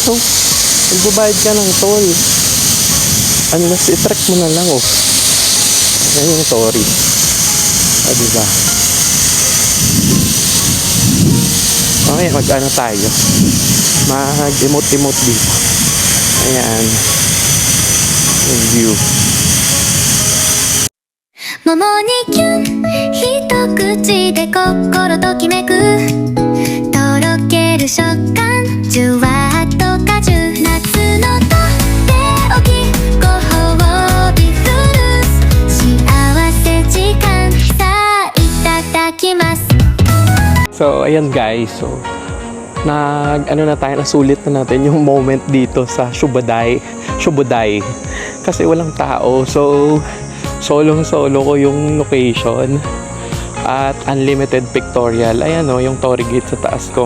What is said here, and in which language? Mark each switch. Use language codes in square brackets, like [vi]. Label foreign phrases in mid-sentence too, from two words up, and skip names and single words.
[tl] So, magbabayad ka ng toll. Unless i-track mo na lang oh. Ayan yung Tori. Diba? Okay, tayo. Mag-emote-emote dito. Ayan. Yung view. [ja] 桃にキュン一口で心ときめくとろける食感じゅわっと果汁夏のとっておきご褒美フルーツ幸せ時間さあいただきます [tl] So ayan guys, so na tayo, nasulit na natin yung moment dito sa Shobudai kasi walang tao. So solo ko yung location. at [en] unlimited pictorial. [tl] Ayan o, yung Torii Gate sa taas ko.